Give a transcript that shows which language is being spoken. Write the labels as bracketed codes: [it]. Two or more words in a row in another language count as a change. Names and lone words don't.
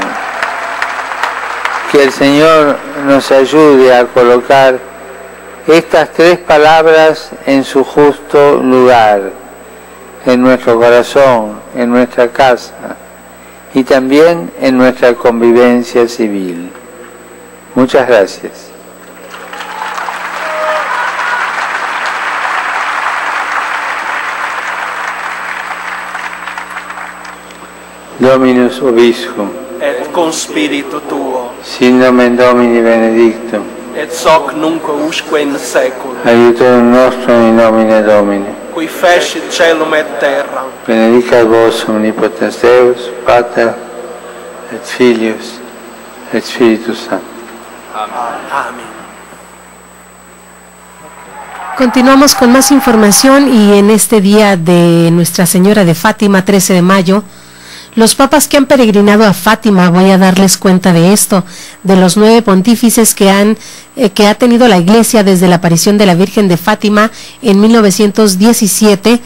[es] Que el Señor nos ayude a colocar estas tres palabras en su justo lugar, en nuestro corazón, en nuestra casa y también en nuestra convivencia civil. Muchas gracias. [la] Dominus Vobiscum, et con spiritu tuo, sin nomen Domini benedictum, et hoc nunc usque in seculum, aiutorium nostrum in nomine Domini, qui fecit caelum et terram, benedicat vos omnipotens Deus, Pater, et Filius, et Spiritus Sanctus. [es] Amén. Continuamos con más información y en este día de Nuestra Señora de Fátima, 13 de mayo, los papas que han peregrinado a Fátima, voy a darles cuenta de esto, de los 9 pontífices que ha tenido la Iglesia desde la aparición de la Virgen de Fátima en 1917.